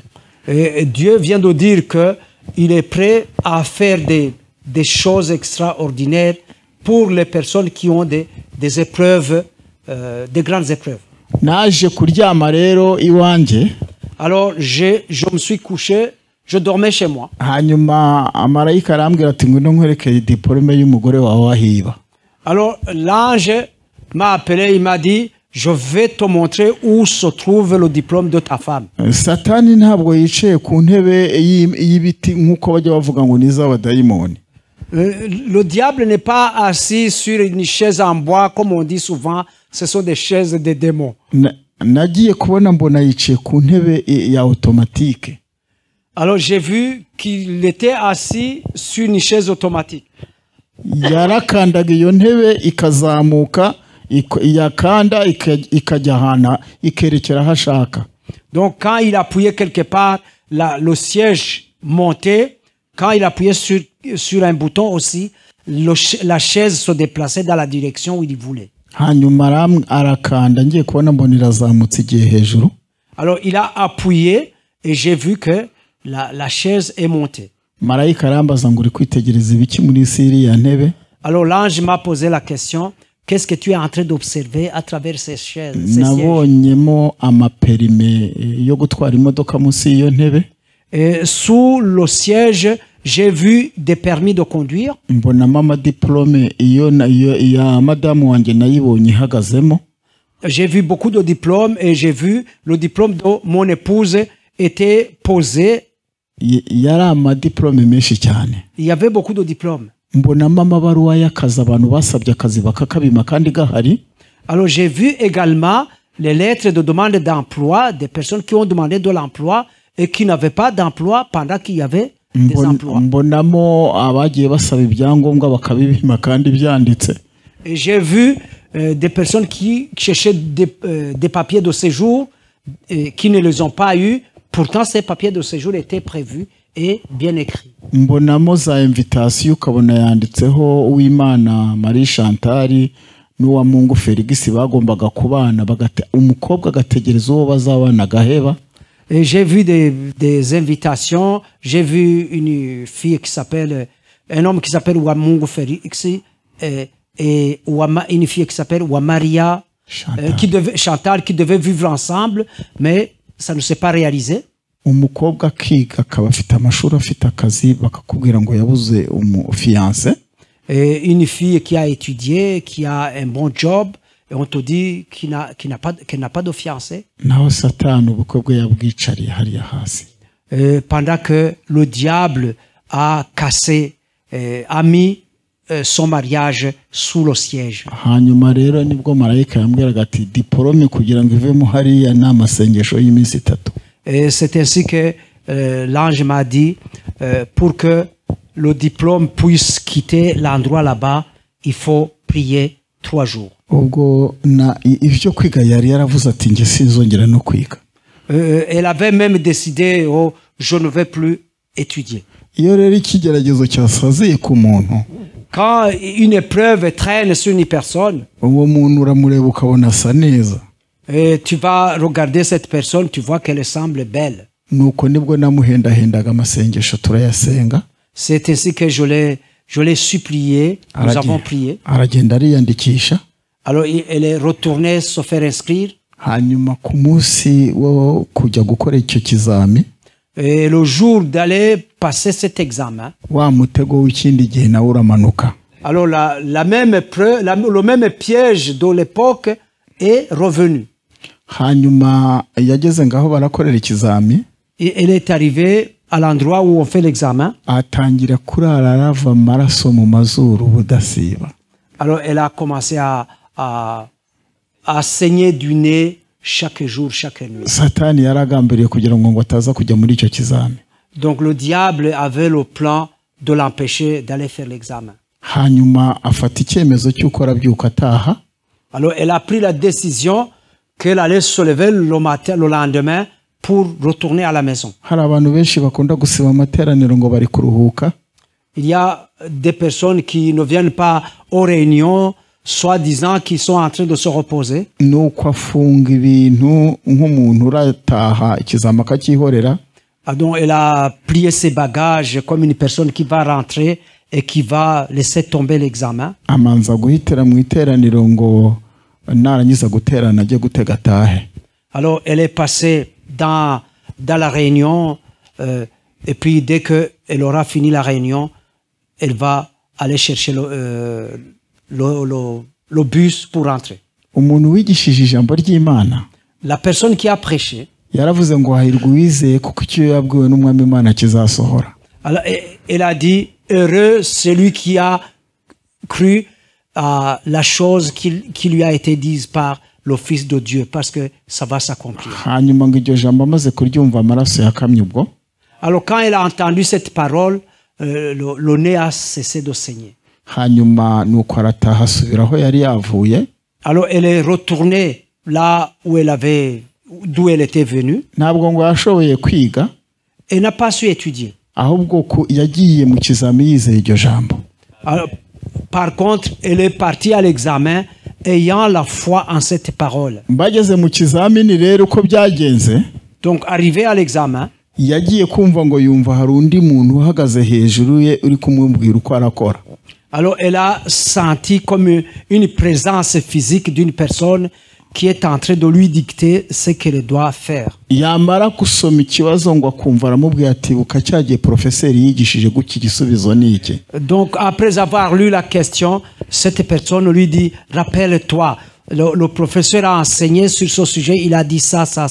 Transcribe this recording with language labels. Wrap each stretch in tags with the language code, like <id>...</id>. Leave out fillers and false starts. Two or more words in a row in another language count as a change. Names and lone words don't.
<fr>Dieu vient de dire que il est prêt à faire des choses extraordinaires pour les personnes qui ont des épreuves, des grandes épreuves.</fr> <rw>Naje kuryama rero iwanje.</rw> <fr>Alors je me suis couché, je dormais chez moi.</fr> <rw>Hanyuma amarayika arambwira ati ngwino nkwerekeye diplome y'umugore wawe wahiba.</rw> <fr>Alors l'ange m'a appelé, il m'a dit je vais te montrer où se trouve le diplôme de ta femme.</fr> <rw>Satani ntabwo yicaye ku ntebe y'ibiti nkuko bajya bavuga ngo n'iz'abadayimoni.</rw> <fr>Le diable n'est pas assis sur une chaise en bois comme on dit souvent, ce sont des chaises de démons.</fr> <rw>Nagiye kubona mbona yicaye ku ntebe ya automatique.</rw> <fr>Alors j'ai vu qu'il était assis sur une chaise automatique.</fr> <rw>Yarakandaga iyo ntebe ikazamuka yakanda ikajya hana ikerekera hashaka.</rw> <fr>Donc quand il appuyait quelque part, le siège montait. Quand il appuyait sur un bouton aussi, la chaise se déplaçait dans la direction où il voulait.</fr> <rw>Hanyuma arakanda ngiye kubona mbona irazamutse igiye hejuru.</rw> <fr>Alors il a appuyé et j'ai vu que la chaise est montée.</fr> <rw>Marayika arambaza ngo uri kwitegereza ibiki muri iriya ntebe.</rw> <fr>Alors l'ange m'a posé la question, qu'est-ce que tu es en train d'observer à travers ces chaises?</fr> <rw>Nabonyemo amaperime yo gutwara imodoka munsi y'iyo ntebe.</rw> <fr>Sous le siège, j'ai vu des permis de conduire.</fr> <rw>Mbonamo amadiplome iyo ya madamu wanjye nayibonye ihagazemo.</rw> <fr>J'ai vu beaucoup de diplômes et j'ai vu le diplôme de mon épouse était posé.</fr> <rw>Yari amadiplome menshi cyane.</rw> <fr>Il y avait beaucoup de diplômes.</fr> <rw>Mbonamo amabaruwa y'akazi abantu basabye akazi bakakabima kandi gahari.</rw> <fr>Alors j'ai vu également les lettres de demande d'emploi des personnes qui ont demandé de l'emploi et qui n'avaient pas d'emploi pendant qu'il y avait des emplois.</fr> <rw>Mbonamo abagiye basaba ibyangombwa bakabibima kandi byanditse.</rw> <fr>Et j'ai vu des personnes qui cherchaient des papiers de séjour qui ne les ont pas eu. Pourtant, ces papiers de séjour étaient prévus et bien écrits.</fr> <rw>Mbonamo za invitation ukabona yanditseho Uwimana Marie Chantal n'uwa Mungu Felix bagombaga kubana umukobwa agategereza uwo bazabana gaheba.</rw> <fr>Et j'ai vu des invitations, j'ai vu une fille qui s'appelle, un homme qui s'appelle Wamungu Felix et une fille qui s'appelle Wamaria Chantal qui devait vivre ensemble, mais ça ne s'est pas réalisé.</fr> <rw>Umukobwa akiga akaba afite amashuri afite akazi bakakubwira ngo yabuze fiancé.</rw> <fr>Et une fille qui a étudié, qui a un bon job, et on te dit qu'elle n'a pas de fiancé.</fr> <rw>Naho Satani ubukwe bwe yabwicariye hariya hasi.</rw> <fr>Pendant que le diable a cassé, a mis son mariage sous le siège.</fr> <rw>hanyuma rero nibwo marayika yambwiraga ati diporome kugira ngo ivemo hariya ni amasengesho y'iminsi 3.</rw> <fr>Et c'est ainsi que l'ange m'a dit, pour que le diplôme puisse quitter l'endroit là-bas, il faut prier 3 jours.</fr> <rw>ubwo ivyo kwiga yari yaravuze ati nge sinzongera no kwiga.</rw> <fr>Elle avait même décidé, oh, je ne vais plus étudier.</fr> <rw>iyo rero ikigeragezo cyasaziye ku muntu,</rw> <fr>Quand une épreuve traîne sur une personne,</fr> <rw>uwo muntu uramureba ukabona asa neza,</rw> <fr>et tu vas regarder cette personne, tu vois qu'elle semble belle.</fr> <rw>nuko nibwo namuhendahendaga amasengesho turayasenga.</rw> <fr>C'est ainsi que je l'ai supplié, nous avons prié.</fr> <rw>aragenda ariyandikisha.</rw> <fr>Alors elle est retournée se faire inscrire.</fr> <rw>hanyuma ku munsi wo kujya gukora icyo kizami,</rw> <fr>Et le jour d'aller passer cet examen,</fr> <rw>wa mutego w'ikindi gihe nawe uramanuka.</rw> <fr>alors le même piège de l'époque est revenu.</fr> <rw>hanyuma yageze ngaho barakorera ikizami,</rw> <fr>Et elle est arrivée à l'endroit où on fait l'examen.</fr> <rw>atangira kurara arava amaraso mu mazuru budasiba.</rw> <fr>Alors elle a commencé à saigner du nez chaque jour, chaque nuit.</fr> <rw>Satani yaragambiriye kugira ngo ataza kujya muri icyo kizami.</rw> <fr>Donc le diable avait le plan de l'empêcher d'aller faire l'examen.</fr> <rw>hanyuma afata icyemezo cy'uko arabyuka ataha.</rw> <fr>Alors elle a pris la décision qu'elle allait se lever le lendemain pour retourner à la maison.</fr> <rw>hari abantu benshi bakunda gusiba amateraniro ngo bari kuruhuka.</rw> <fr>Il y a des personnes qui ne viennent pas aux réunions, soi-disant qu'ils sont en train de se reposer.</fr> <rw>nuko afunga ibintu nk'umuntu urataha ikizami akacyihorera.</rw> <fr>Donc elle a plié ses bagages comme une personne qui va rentrer et qui va laisser tomber l'examen.</fr> <rw>amanza guhitira mu iteraniro ngo narangiza guterana ajye gutega atahe.</rw> <fr>Alors elle est passée dans la réunion et puis dès qu'elle aura fini la réunion, elle va aller chercher le bus pour rentrer.</fr> <rw>umuntu wigishije ijambo ry'Imana</rw> <fr>La personne qui a prêché,</fr> <rw>yaravuze ngo hahirwa uwizeye kuko icyo yabwiwe n'umwami Imana kizasohora.</rw> <fr>alors, elle a dit, heureux celui qui a cru à la chose qui lui a été dite par le Fils de Dieu, parce que ça va s'accomplir.</fr> <rw>hanyuma ngo iryo jambo amaze kuryumva amaraso yakamye ubwo.</rw> <fr>Alors quand elle a entendu cette parole, le nez a cessé de saigner.</fr> <rw>hanyuma nuko arataha asubira aho yari yavuye.</rw> <fr>Alors elle est retournée là d'où elle était venue.</fr> <rw>ntabwo ngo yashoboye kwiga,</rw> <fr>Elle n'a pas su étudier.</fr> <rw>ahubwo ko yagiye mu kizami yizeye iryo jambo.</rw> <fr>Alors, par contre, elle est partie à l'examen ayant la foi en cette parole.</fr> <rw>Bageze mu kizamini rero uko byagenze,</rw> <fr>Donc, arrivé à l'examen,</fr> <rw>yagiye kumva ngo yumva hari undi muntu uhagaze hejuru ye uri kumubwira uko arakora.</rw> <fr>alors elle a senti comme une présence physique d'une personne qui est en train de lui dicter ce qu'elle doit faire.</fr> <rw>yamara gusoma ikibazo ngo akumva aramubwira ati buka cyagiye profeseri yigishije gutya igisubizo ni iki.</rw> <fr>Donc, après avoir lu la question, cette personne lui dit, rappelle-toi, le professeur a enseigné sur ce sujet, il a dit ça.</fr>